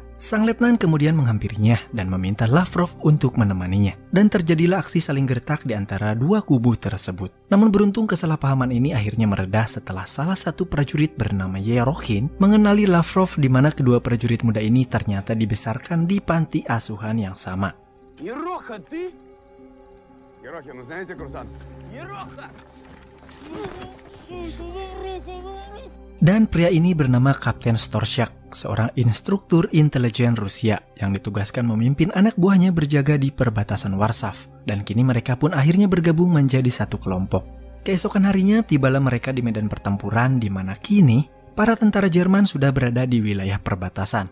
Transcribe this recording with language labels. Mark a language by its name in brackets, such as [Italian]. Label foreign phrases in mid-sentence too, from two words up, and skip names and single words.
[Indonesian] Sang letnan kemudian menghampirinya dan meminta Lavrov untuk menemaninya. Dan terjadilah aksi saling gertak di antara dua kubu tersebut. Namun beruntung kesalahpahaman ini akhirnya mereda setelah salah satu prajurit bernama Yerokhin mengenali Lavrov, di mana kedua prajurit muda ini ternyata dibesarkan di panti asuhan yang sama. [Russian] Ероха, ты? Ерохин, ну знаете, курсант? Ероха! [Indonesian] Dan pria ini bernama Kapten Storchak, seorang instruktur intelijen Rusia yang ditugaskan memimpin anak buahnya berjaga di perbatasan Warsaw. Dan kini mereka pun akhirnya bergabung menjadi satu kelompok. Keesokan harinya tibalah mereka di medan pertempuran, di mana kini para tentara Jerman sudah berada di wilayah perbatasan.